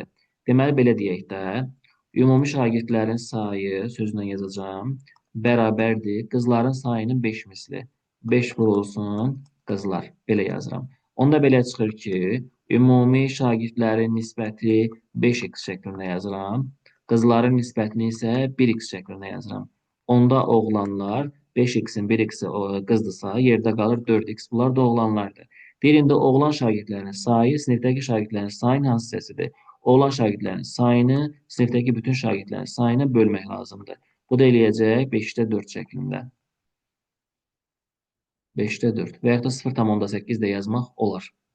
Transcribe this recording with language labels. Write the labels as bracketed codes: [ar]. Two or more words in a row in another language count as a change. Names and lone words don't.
[az] Deməli, belə deyək də, ümumi şagirdlərin sayı, sözlə yazacağım, bərabərdir qızların sayının 5 misli. 5 vurulsun qızlar, belə yazıram. Onda belə çıxır ki, ümumi şagirdlərin nisbəti 5x şəklində yazıram. Qızların nisbətini isə 1x şəklində yazıram. Onda oğlanlar 5x-in 1x-i qızdırsa, yerdə qalır 4x. Bunlar da oğlanlardır. Birində oğlan şagirdlərin sayı sinifdəki şagirdlərin sayının hansı hissəsidir? Oğlan şagirdlərin sayını sinifdəki bütün şagirdlərin sayına bölmək lazımdır. Bu da eləyəcək 5-də 4 şəklində. 5-də 4 və yaxud da 0,8 də yazmaq olar.